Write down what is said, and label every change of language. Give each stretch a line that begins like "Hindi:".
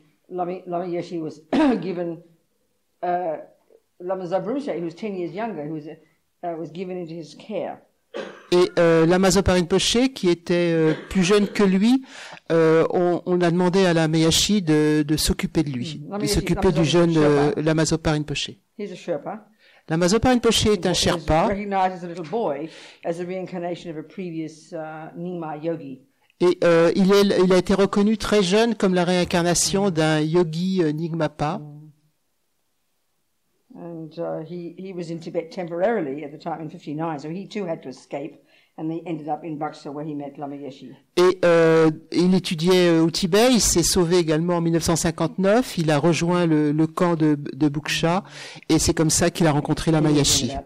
English: Lama Yeshe was given Lama Zopa, who was 10 years younger, who was given into his care.
French: Et Lama Zopa Rinpoche, qui était plus jeune que lui, on a demandé à Lama Yeshe de s'occuper de lui, de s'occuper du jeune Lama Zopa Rinpoche.
English: He's a Sherpa.
French: Lama Zopa Rinpoche est un Sherpa.
English: Recognized as a little boy as a reincarnation of a previous Nyingma yogi.
French: Et il a été reconnu très jeune comme la réincarnation d'un yogi Nyingmapa.
English: And he was in Tibet temporarily at the time in 59, so he too had to escape, and he ended up in Buxa where he met Lama Yeshe.
French: Et il étudiait au Tibet, il s'est sauvé également en 1959, il a rejoint le camp de Buksha, et c'est comme ça qu'il a rencontré Lama Yeshe.